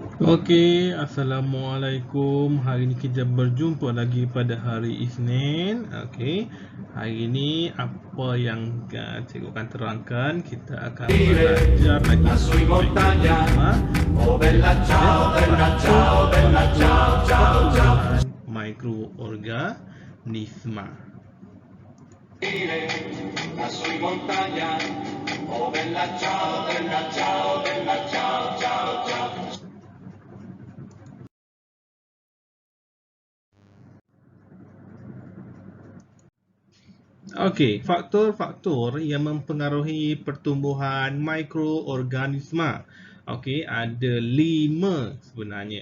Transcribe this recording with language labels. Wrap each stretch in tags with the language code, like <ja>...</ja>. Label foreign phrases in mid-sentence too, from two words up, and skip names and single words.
<ms>Okey, Assalamualaikum. Hari ini kita berjumpa lagi pada hari Isnin. Okey. Hari ini apa yang cikgu akan terangkan, kita akan belajar lagi</ms> <it>Sui montagna. Oh bella ciao, bella ciao, bella ciao, ciao, ciao.</it> <ms>Mikroorganisma.</ms> <it>Sui montagna. Oh bella ciao, bella ciao, bella ciao, ciao, ciao.</it> <ms>Okey, faktor-faktor yang mempengaruhi pertumbuhan mikroorganisma. Okey, ada 5 sebenarnya.</ms>